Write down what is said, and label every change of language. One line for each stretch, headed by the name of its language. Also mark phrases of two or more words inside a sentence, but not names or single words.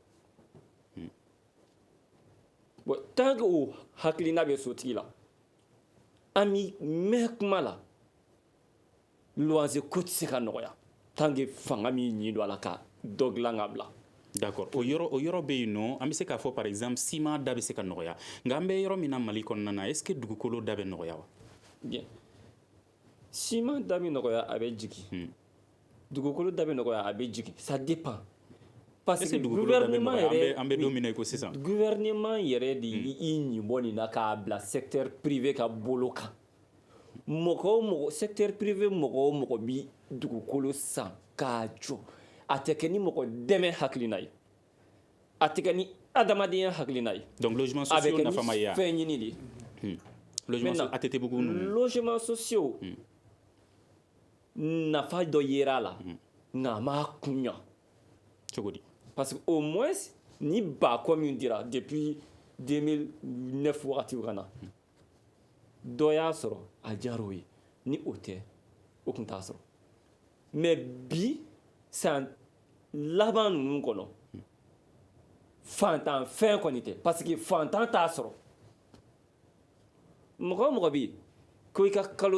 Bambara: bon
French: tant que
Bambara: o hakilina bɛ sotigi la an bɛ mɛn kuma la luwanse ko tɛ se ka nɔgɔya
French: tant que
Bambara: fanga min ɲi don a la ka dɔ dilan ka bila d'accord o yɔrɔ bɛ yen nɔ an bɛ se k'a fɔ
French: par exemple
Bambara: ciment da bɛ se ka nɔgɔya nka an bɛ yɔrɔ min na Mali kɔnɔna na
French: est ce que
Bambara: dugukolo da bɛ nɔgɔya wa bien ciment da bɛ nɔgɔya a bɛ jigin dugukolo da bɛ nɔgɔya a bɛ jigin
French: ça dépend parce que gouvernement
Bambara: yɛrɛ an bɛ don min na i ko sisan gouvernement yɛrɛ de y'i ɲibɔ nin na k'a bila
French: secteur privé
Bambara: ka bolo kan mɔgɔ o mɔgɔ
French: secteur privé
Bambara: mɔgɔ o mɔgɔ bi dugukolo san k'a jɔ a tɛ kɛ ni mɔgɔ dɛmɛ hakilina ye a tɛ kɛ ni adamadenya hakilina ye
French: donc logement sociaux
Bambara: nafa ma ye a bɛ kɛ ni fɛn ɲini de ye logement ATT-bugu
French: logement sociaux
Bambara: nafa dɔ yera a la nka a ma kun ɲa cogo di
French: parce que au moins
Bambara: ni baako min dira depuis 2009 wagati ka na dɔ y'a sɔrɔ a diyara o ye ni o tɛ o tun t'a sɔrɔ mais bi san laban ninnu kɔnɔ fantan fɛn kɔni tɛ
French: parce que
Bambara: fantan t'a sɔrɔ mɔgɔ o mɔgɔ bɛ yen ko i ka kalo